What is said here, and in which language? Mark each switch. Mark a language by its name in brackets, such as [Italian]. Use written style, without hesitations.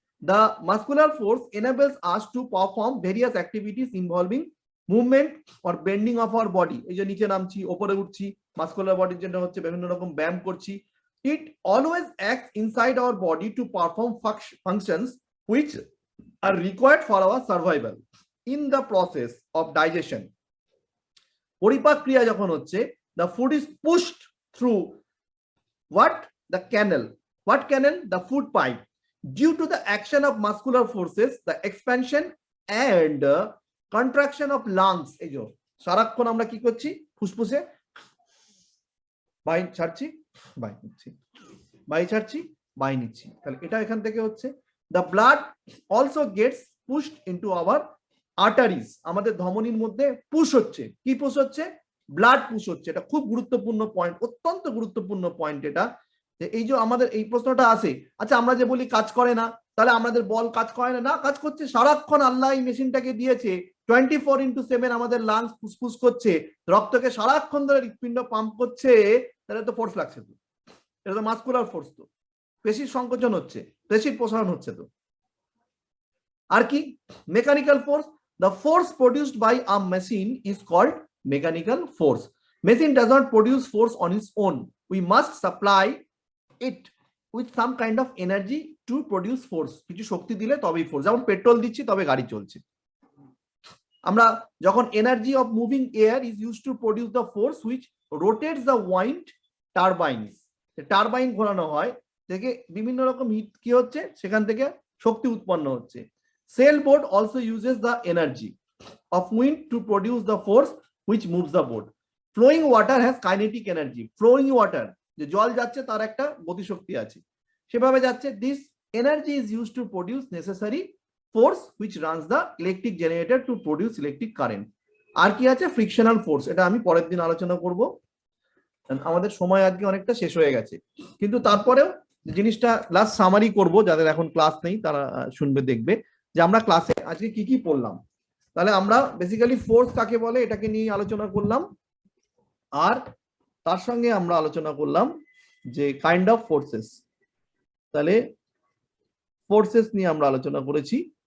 [English] The muscular force enables us to perform various activities involving movement or bending of our body. [Bangla] এই যে নিচে নামছি, উপরে উঠছি, মাস্কুলার বডির জন্য হচ্ছে বিভিন্ন রকম ব্যায়াম করছি। [English] It always acts inside our body to perform functions which are required for our survival. In the process of digestion, [Bangla] পরিপাক ক্রিয়া যখন হচ্ছে, [English] the food is pushed through what? The canal. What canal? The food pipe. Due to the action of muscular forces, the expansion and contraction of lungs, [Bangla] এই যে সারাক্ষণ আমরা কি করছি, ফুসফুসে বাই ছাড়ছি, বাই নিচ্ছি, বাই ছাড়ছি, বাই নিচ্ছি, তাহলে এটা এখান থেকে হচ্ছে [English] the blood also gets pushed into our arteries, [Bangla] আমাদের ধমনীর মধ্যে পুশ হচ্ছে, কি পুশ হচ্ছে, ব্লাড পুশ হচ্ছে। এটা খুব গুরুত্বপূর্ণ পয়েন্ট, অত্যন্ত গুরুত্বপূর্ণ পয়েন্ট এটা, যে এই যে আমাদের এই প্রশ্নটা আসে, আচ্ছা আমরা যে বলি কাজ করে না, তাহলে আমাদের বল কাজ করে না, না কাজ করছে, সারাক্ষণ আল্লাহ এই মেশিনটাকে দিয়েছে, 24/7 আমাদের লাংস ফুসফুস করছে, রক্তকে সারাক্ষণ ধরে হৃৎপিণ্ড পাম্প করছে, তাহলে তো ফোর্স লাগছে, তো এটা তো মাসকুলার ফোর্স, তো পেশির সংকোচন হচ্ছে, পেশির প্রসারণ হচ্ছে। তো আর কি [English] Mechanical force, the force produced by a machine is called mechanical force. Machine does not produce force on its own, we must supply it with some kind of energy to produce force, [Bangla] কিছু শক্তি দিলে তবেই force, যেমন petrol দিচ্ছি তবে গাড়ি চলছে। আমরা যখন [English] energy of moving air is used to produce the force which rotates the wind turbines, [Bangla] turbine ঘোরানো হয় থেকে বিভিন্ন রকম হিট কি হচ্ছে, সেখান থেকে শক্তি উৎপন্ন হচ্ছে। [English] Sailboat also uses the energy of wind to produce the force which moves the boat. Flowing water has kinetic energy. Flowing water, [Bangla] যে জল যাচ্ছে তার একটা গতিশক্তি আছে, সেভাবে যাচ্ছে। [English] This energy is used to produce necessary force which runs the electric generator to produce electric current. [Bangla] আর কি আছে, ফ্রিকশনাল ফোর্স, এটা আমি পরের দিন আলোচনা করব, আমাদের সময় আজকে অনেকটা শেষ হয়ে গেছে, কিন্তু তারপরেও জিনিসটা লাস্ট সামারি করব, যাদের এখন ক্লাস নেই তারা শুনবে, দেখবে যে আমরা ক্লাসে আজকে কি কি পড়লাম। তাহলে আমরা বেসিক্যালি ফোর্স কাকে বলে এটাকে নিয়ে আলোচনা করলাম, আর তার সঙ্গে আমরা আলোচনা করলাম যে [English] kind of forces, [Bangla] তাহলে ফোর্সেস নিয়ে আমরা আলোচনা করেছি।